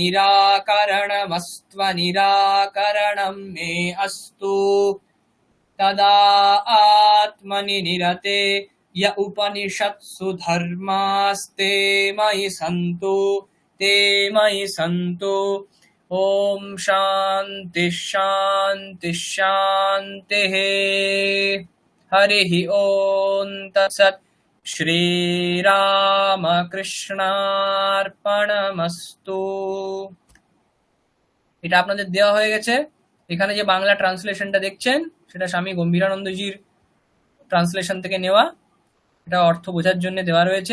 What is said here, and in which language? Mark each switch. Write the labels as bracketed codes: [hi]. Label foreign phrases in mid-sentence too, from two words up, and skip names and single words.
[sa] निराकरणमस्त्वनिराकरणं मे अस्तु तदा आत्मनि निरते य उपनिषत्सु धर्मास्ते मयि सन्तु ते मयि सन्तु ॐ शान्ति शान्ति शान्तिः हरिः ॐ तत्सत् শ্রীরামকৃষ্ণার্পণমস্তু। [bn] এটা আপনাদের দেওয়া হয়ে গেছে। এখানে যে বাংলা ট্রান্সলেশনটা দেখছেন সেটা স্বামী গম্ভীরানন্দজির ট্রান্সলেশন থেকে নেওয়া। এটা অর্থ বোঝার জন্য দেওয়া রয়েছে।